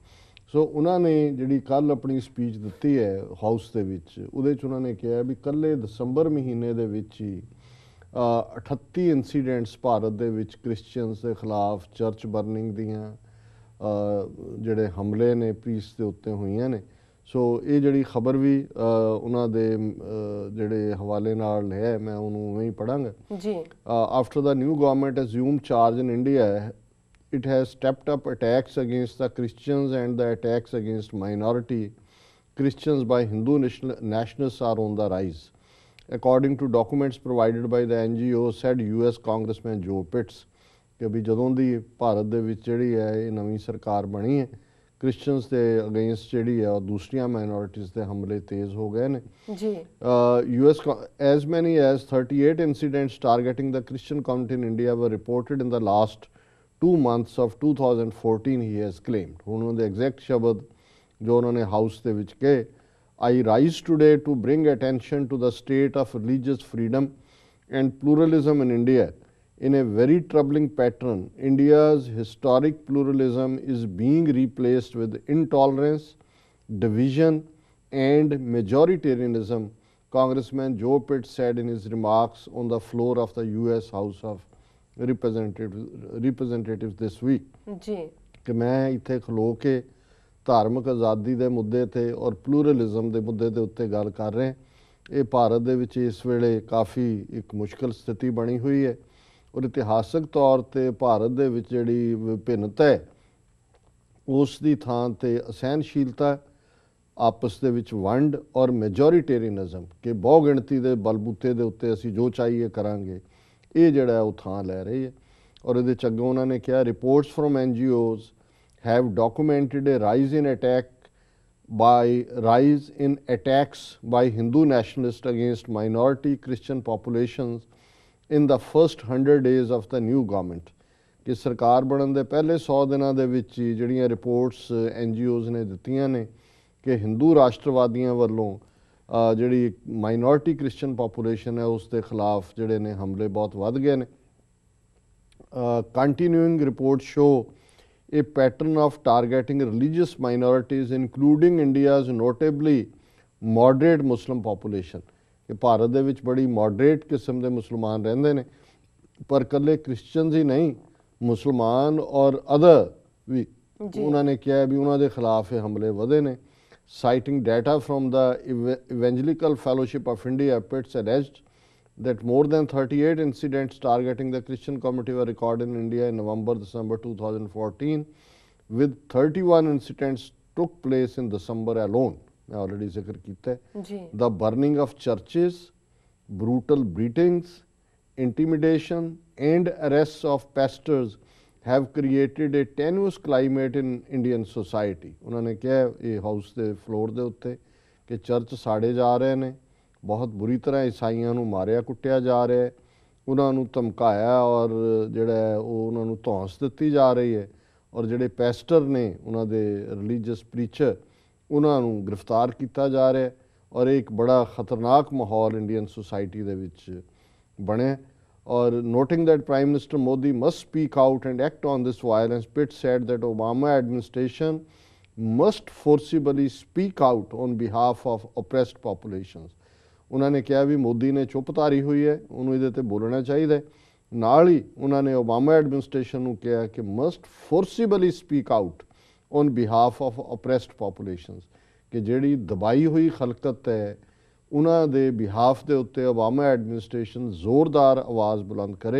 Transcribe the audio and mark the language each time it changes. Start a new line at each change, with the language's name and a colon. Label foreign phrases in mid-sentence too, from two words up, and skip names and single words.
Punjabi: ਸੋ ਉਹਨਾਂ ਨੇ ਜਿਹੜੀ ਕੱਲ੍ਹ ਆਪਣੀ ਸਪੀਚ ਦਿੱਤੀ ਹੈ ਹਾਊਸ ਦੇ ਵਿੱਚ, ਉਹਦੇ 'ਚ ਉਹਨਾਂ ਨੇ ਕਿਹਾ ਵੀ ਇਕੱਲੇ ਦਸੰਬਰ ਮਹੀਨੇ ਦੇ ਵਿੱਚ ਹੀ 38 ਇੰਸੀਡੈਂਟਸ ਭਾਰਤ ਦੇ ਵਿੱਚ ਕ੍ਰਿਸਚਨਸ ਦੇ ਖਿਲਾਫ
English: church burning
Punjabi: ਦੀਆਂ ਜਿਹੜੇ ਹਮਲੇ ਨੇ ਪ੍ਰੀਸ ਦੇ ਉੱਤੇ ਹੋਈਆਂ ਨੇ। ਸੋ ਇਹ ਜਿਹੜੀ ਖਬਰ ਵੀ ਉਹਨਾਂ ਦੇ ਜਿਹੜੇ ਹਵਾਲੇ ਨਾਲ ਹੈ, ਮੈਂ ਉਹਨੂੰ ਉਵੇਂ ਹੀ ਪੜ੍ਹਾਂਗਾ ਜੀ।
English: After the new government assume charge in India, it has stepped up attacks against the Christians, and the attacks against minority Christians by Hindu nationalists are on the rise. According to documents provided by the NGO, said US Congressman Joe Pitts,
Punjabi: ਕਿ ਵੀ ਜਦੋਂ ਦੀ ਭਾਰਤ ਦੇ ਵਿੱਚ ਜਿਹੜੀ ਹੈ ਇਹ ਨਵੀਂ ਸਰਕਾਰ ਬਣੀ ਹੈ, ਕ੍ਰਿਸਚਨਸ ਦੇ ਅਗੇਂਸਟ ਜਿਹੜੀ ਹੈ ਦੂਸਰੀਆਂ ਮਾਈਨੋਰਿਟੀਜ਼ ਦੇ ਹਮਲੇ ਤੇਜ਼ ਹੋ ਗਏ ਨੇ ਜੀ।
English: US as many as 38 incidents targeting the Christian community in India were reported in the last 2 months of 2014, he has claimed.
Punjabi: ਹੁਣ ਉਹਨਾਂ ਦੇ ਐਗਜ਼ੈਕਟ ਸ਼ਬਦ ਜੋ ਉਹਨਾਂ ਨੇ ਹਾਊਸ ਦੇ ਵਿੱਚ ਕਹੇ,
English: I rise today to bring attention to the state of religious freedom and pluralism in India. In a very troubling pattern, India's historic pluralism is being replaced with intolerance, division, and majoritarianism, Congressman Joe Pitt said in his remarks on the floor of the US House of representatives this week।
Punjabi: ਜੀ। ਕਿ ਮੈਂ ਇੱਥੇ ਖਲੋ ਕੇ ਧਾਰਮਿਕ ਆਜ਼ਾਦੀ ਦੇ ਮੁੱਦੇ ਤੇ ਔਰ ਪਲੂਰਲਿਜ਼ਮ ਦੇ ਮੁੱਦੇ ਦੇ ਉੱਤੇ ਗੱਲ ਕਰ ਰਹੇ ਹਾਂ। ਇਹ ਭਾਰਤ ਦੇ ਵਿੱਚ ਇਸ ਵੇਲੇ ਕਾਫੀ ਇੱਕ ਮੁਸ਼ਕਲ ਸਥਿਤੀ ਬਣੀ ਹੋਈ ਹੈ ਔਰ ਇਤਿਹਾਸਕ ਤੌਰ ਤੇ ਭਾਰਤ ਦੇ ਵਿੱਚ ਜਿਹੜੀ ਵਿਭਿੰਨਤਾ ਹੈ ਉਸ ਦੀ ਥਾਂ ਤੇ ਅਸਹਿਣਸ਼ੀਲਤਾ, ਆਪਸ ਦੇ ਵਿੱਚ ਵੰਡ ਔਰ ਮੈਜੋਰੀਟੇਰੀਅਨਿਜ਼ਮ ਕਿ ਬਹੁ ਗਿਣਤੀ ਦੇ ਬਲਬੂਤੇ ਦੇ ਉੱਤੇ ਅਸੀਂ ਜੋ ਚਾਹੀਏ ਕਰਾਂਗੇ, ਇਹ ਜਿਹੜਾ ਉਹ ਥਾਂ ਲੈ ਰਹੀ ਹੈ। ਔਰ ਇਹਦੇ ਚ ਅੱਗੋਂ ਉਹਨਾਂ ਨੇ ਕਿਹਾ
English: reports from NGOs have documented a rise in attacks by Hindu nationalists against minority Christian populations in the first 100 days of the new government।
Punjabi: ਕਿ ਸਰਕਾਰ ਬਣਨ ਦੇ ਪਹਿਲੇ 100 ਦਿਨਾਂ ਦੇ ਵਿੱਚ ਹੀ ਜਿਹੜੀਆਂ ਰਿਪੋਰਟਸ NGOs ਨੇ ਦਿੱਤੀਆਂ ਨੇ ਕਿ ਹਿੰਦੂ ਰਾਸ਼ਟਰਵਾਦੀਆਂ ਵੱਲੋਂ ਜਿਹੜੀ ਮਾਈਨੋਰਿਟੀ ਕ੍ਰਿਸਚਨ ਪਾਪੂਲੇਸ਼ਨ ਹੈ ਉਸ ਦੇ ਖਿਲਾਫ ਜਿਹੜੇ ਨੇ ਹਮਲੇ ਬਹੁਤ ਵੱਧ ਗਏ ਨੇ।
English: Continuing reports show a pattern of targeting religious minorities including India's notably moderate Muslim population।
Punjabi: ਕਿ ਭਾਰਤ ਦੇ ਵਿੱਚ ਬੜੀ ਮੋਡਰੇਟ ਕਿਸਮ ਦੇ ਮੁਸਲਮਾਨ ਰਹਿੰਦੇ ਨੇ, ਪਰ ਇਕੱਲੇ ਕ੍ਰਿਸਚਨਸ ਹੀ ਨਹੀਂ, ਮੁਸਲਮਾਨ ਔਰ ਅਦਰ ਵੀ ਉਹਨਾਂ ਨੇ ਕਿਹਾ ਵੀ ਉਹਨਾਂ ਦੇ ਖਿਲਾਫ ਇਹ ਹਮਲੇ ਵਧੇ ਨੇ।
English: Citing data from the Evangelical Fellowship of India, Pitts alleged that more than 38 incidents targeting the Christian community were recorded in India in November-December 2014, with 31 incidents took place in December alone।
Punjabi: ਮੈਂ already ਜ਼ਿਕਰ ਕੀਤਾ ਹੈ।
English: The burning of churches, brutal beatings, intimidation and arrests of pastors have created a tenuous climate in Indian society।
Punjabi: ਉਹਨਾਂ ਨੇ ਕਿਹਾ ਇਹ ਹਾਊਸ ਦੇ ਫਲੋਰ ਦੇ ਉੱਤੇ ਕਿ ਚਰਚ ਸਾੜੇ ਜਾ ਰਹੇ ਨੇ, ਬਹੁਤ ਬੁਰੀ ਤਰ੍ਹਾਂ ਈਸਾਈਆਂ ਨੂੰ ਮਾਰਿਆ ਕੁੱਟਿਆ ਜਾ ਰਿਹਾ ਹੈ, ਉਹਨਾਂ ਨੂੰ ਧਮਕਾਇਆ ਔਰ ਜਿਹੜਾ ਉਹ ਉਹਨਾਂ ਨੂੰ ਧੌਂਸ ਦਿੱਤੀ ਜਾ ਰਹੀ ਹੈ ਔਰ ਜਿਹੜੇ ਪੈਸਟਰ ਨੇ ਉਹਨਾਂ ਦੇ ਰਿਲੀਜੀਅਸ ਪ੍ਰੀਚਰ ਉਹਨਾਂ ਨੂੰ ਗ੍ਰਿਫਤਾਰ ਕੀਤਾ ਜਾ ਰਿਹਾ ਔਰ ਇਹ ਇੱਕ ਬੜਾ ਖਤਰਨਾਕ ਮਾਹੌਲ ਇੰਡੀਅਨ ਸੋਸਾਇਟੀ ਦੇ ਵਿੱਚ ਬਣਿਆ।
English: Or noting that Prime Minister Modi must speak out and act on this violence, Pitt said that Obama administration must forcibly speak out on behalf of oppressed populations।
Punjabi: ਉਹਨਾਂ ਨੇ ਕਿਹਾ ਵੀ ਮੋਦੀ ਨੇ ਚੁੱਪ ਧਾਰੀ ਹੋਈ ਹੈ, ਉਹਨੂੰ ਇਹਦੇ ਤੇ ਬੋਲਣਾ ਚਾਹੀਦਾ ਹੈ। ਨਾਲ ਹੀ ਉਹਨਾਂ ਨੇ ਓਬਾਮਾ ਐਡਮਿਨਿਸਟ੍ਰੇਸ਼ਨ ਨੂੰ ਕਿਹਾ ਕਿ
English: must forcibly speak out on behalf of oppressed populations
Punjabi: ਕਿ ਜਿਹੜੀ ਦਬਾਈ ਹੋਈ ਖਲਕਤ ਹੈ ਉਹਨਾਂ ਦੇ ਬਿਹਾਫ ਦੇ ਉੱਤੇ ਓਬਾਮਾ ਐਡਮਿਨਿਸਟ੍ਰੇਸ਼ਨ ਜ਼ੋਰਦਾਰ ਆਵਾਜ਼ ਬੁਲੰਦ ਕਰੇ।